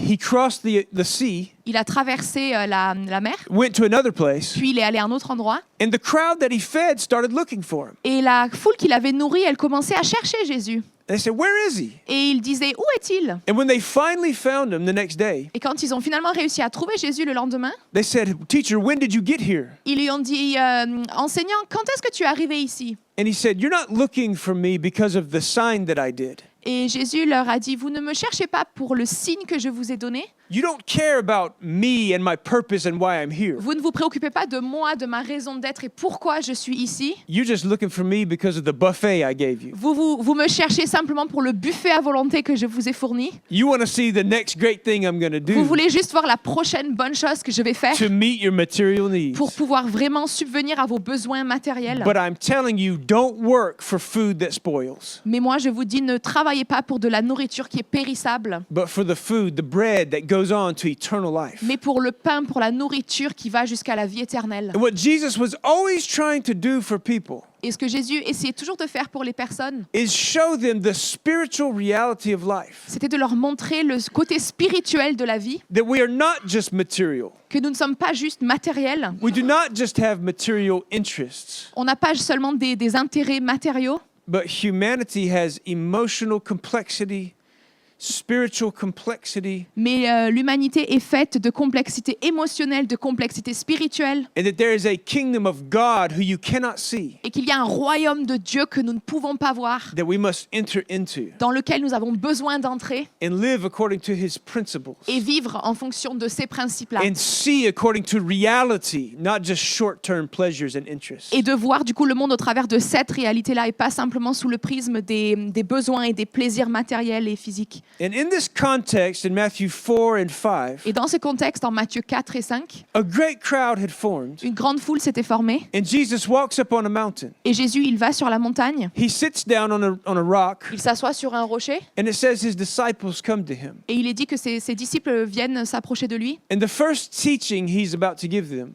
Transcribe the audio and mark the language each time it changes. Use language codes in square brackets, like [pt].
[en] He crossed the sea, [fr] Il a traversé la mer, [en] went to another place, [fr] puis il est allé à un autre endroit. [en] and the crowd that He fed started looking for Him. [fr] Et la foule qu'il avait nourrie, elle commençait à chercher Jésus. [en] They said, "Where is He?" [fr] Et il disait, où est-il? [en] And when they finally found Him the next day, [fr] Et quand ils ont finalement réussi à trouver Jésus le lendemain, [en] they said, "Teacher, when did you get here?" [fr] ils lui ont dit, enseignant, quand est-ce que tu es arrivé ici? [en] And He said, "You're not looking for me because of the sign that I did. [fr] Et Jésus leur a dit, vous ne me cherchez pas pour le signe que je vous ai donné. [en] You don't care about me and my purpose and why I'm here. [fr] Vous ne vous préoccupez pas de moi, de ma raison d'être et pourquoi je suis ici. [en] You're just looking for me because of the buffet I gave you. [fr] Vous me cherchez simplement pour le buffet à volonté que je vous ai fourni. [en] You want to see the next great thing I'm going to [fr] Vous [en] do [fr] voulez juste voir la prochaine bonne chose que je vais faire [en] to meet your material needs. [fr] pour pouvoir vraiment subvenir à vos besoins matériels. [en] But I'm telling you, don't work for food that spoils, [fr] Mais moi, je vous dis, ne travaillez pas pour de la nourriture qui est périssable, [en] but for the food, the bread that goes on to eternal life. [fr] mais pour le pain, pour la nourriture qui va jusqu'à la vie éternelle. [en] And what Jesus was always trying to do for people [fr] Et ce que Jésus essayait toujours de faire pour les personnes, [en] is show them the spiritual reality of life. [fr] c'était de leur montrer le côté spirituel de la vie, [en] That we are not just material. [fr] que nous ne sommes pas juste matériels. [en] We do not just have material interests, [fr] On n'a pas seulement des intérêts matériaux, [en] but humanity has emotional complexity, spiritual complexity, [fr] mais l'humanité est faite de complexité émotionnelle, de complexité spirituelle, [en] and that there is a kingdom of God who you cannot see, [fr] et qu'il y a un royaume de Dieu que nous ne pouvons pas voir, [en] that we must enter into [fr] dans lequel nous avons besoin d'entrer [en] and live according to His principles [fr] et vivre en fonction de ces principes-là. [en] and see according to reality, not just short-term pleasures and interests. [fr] Et de voir du coup le monde au travers de cette réalité-là et pas simplement sous le prisme des besoins et des plaisirs matériels et physiques. [en] And in this context, in Matthew 4 and 5, [fr] Et dans ce contexte, en Matthieu 4 et 5, [en] a great crowd had formed, [fr] une grande foule s'était formée [en] and Jesus walks up on a mountain. [fr] et Jésus, il va sur la montagne, [en] He sits down on a rock, [fr] il s'assoit sur un rocher [en] and it says His disciples come to Him. [fr] et il est dit que ses disciples viennent s'approcher de lui. [en] And the first teaching He's about to give them